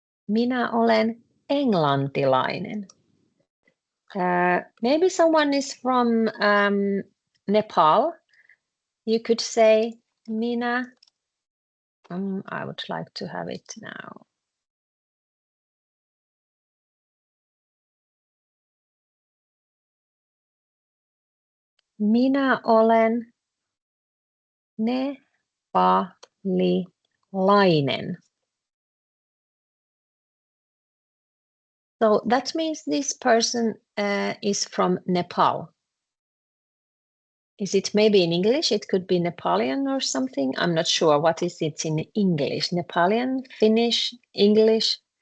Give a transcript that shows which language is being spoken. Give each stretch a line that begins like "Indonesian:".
Finnish: Minä olen englantilainen.
English: Maybe someone is from Nepal. You could say minä. I would like to have it now.
Finnish: Minä olen nepalilainen.
English: So that means this person is from Nepal. Is it maybe in English? It could be Nepalian or something. I'm not sure. What is it in English? Nepalian, Finnish, English?